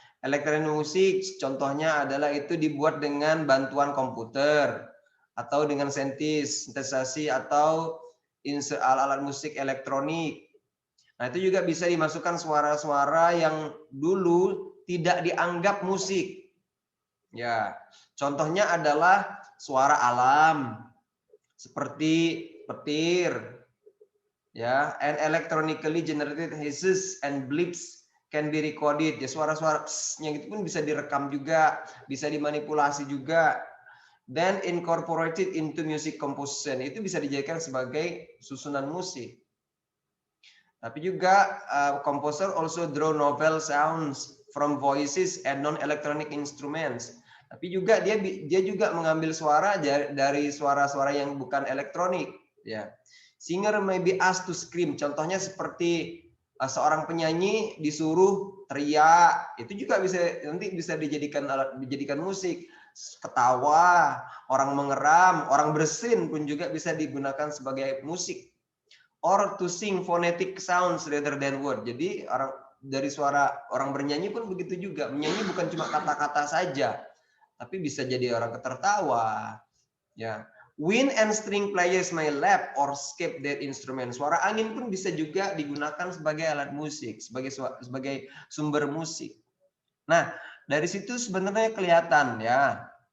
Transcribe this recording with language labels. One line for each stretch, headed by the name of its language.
Indonesian: Elektronik musik contohnya adalah itu dibuat dengan bantuan komputer atau dengan sintetisasi atau alat-alat musik elektronik. Nah, itu juga bisa dimasukkan suara-suara yang dulu tidak dianggap musik. Ya, contohnya adalah suara alam seperti petir.
English: Ya, and electronically generated hisses and blips can be recorded.
Indonesian: Ya, suara-suara yang itu pun bisa direkam juga, bisa dimanipulasi juga.
English: Then incorporated into music composition.
Indonesian: Itu bisa dijadikan sebagai susunan musik. Tapi juga
English: composer also draw novel sounds from voices and non-electronic instruments.
Indonesian: Tapi juga dia juga mengambil suara dari suara-suara yang bukan elektronik.
English: Ya, singer may be asked to scream.
Indonesian: Contohnya seperti seorang penyanyi disuruh teriak, itu juga nanti bisa dijadikan musik. Ketawa, orang mengeram, orang bersin pun juga bisa digunakan sebagai musik.
English: Or to sing phonetic sounds rather than word.
Indonesian: Jadi dari suara orang bernyanyi pun begitu juga. Menyanyi bukan cuma kata-kata saja, tapi bisa jadi orang tertawa.
English: Ya, wind and string players may lap or skip their instrument.
Indonesian: Suara angin pun bisa juga digunakan sebagai alat musik, sebagai sumber musik. Nah, dari situ sebenarnya kelihatan ya.